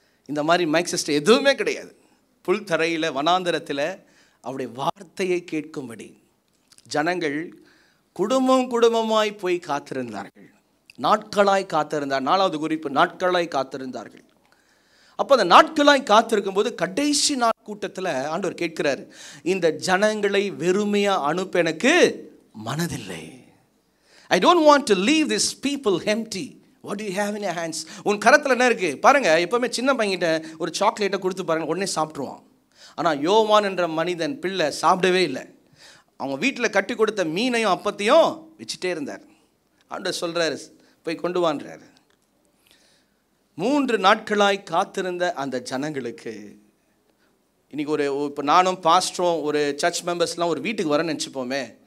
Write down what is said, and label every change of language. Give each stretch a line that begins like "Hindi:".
Tamil: இந்த மாதிரி mic system எதுவுமே கிடையாது. புல் தரையில் வனாந்தரத்தில் அவருடைய வார்த்தையை கேட்கும்படி ஜனங்கள் குடும்பமாய் போய் காத்திருந்தார்கள். நாட்களாய் காத்திருந்தார். 4வது குறிப்பு, நாட்களாய் காத்திருந்தார்கள். அப்போ அந்த நாட்களாய் காத்திருக்கும் போது கடைசி நாள் கூட்டத்தில் ஆண்டவர் கேட்கிறார், இந்த ஜனங்களை வெறுமையாக அனுப்ப எனக்கு மனதில்லை.
English: I don't want to leave these people empty. What do you have in your hands?
Tamil: உன் கரத்தில் என்ன இருக்குது பாருங்க. எப்போவுமே சின்ன பையன்கிட்ட ஒரு சாக்லேட்டை கொடுத்து பாருங்க, உடனே சாப்பிட்ருவான். ஆனால் யோவான் என்ற மனிதன் பிள்ளை சாப்பிடவே இல்லை. அவங்க வீட்டில் கட்டி கொடுத்த மீனையும் அப்பத்தையும் வச்சுட்டே இருந்தார். ஆண்டவர் சொல்கிறாரு, போய் கொண்டு வான்றாரு. 3 நாட்களாய் காத்திருந்த அந்த ஜனங்களுக்கு இன்றைக்கி இப்போ நானும் பாஸ்டரும் ஒரு சர்ச் மெம்பர்ஸ்லாம் ஒரு வீட்டுக்கு வரேன்னு நினச்சிப்போமே.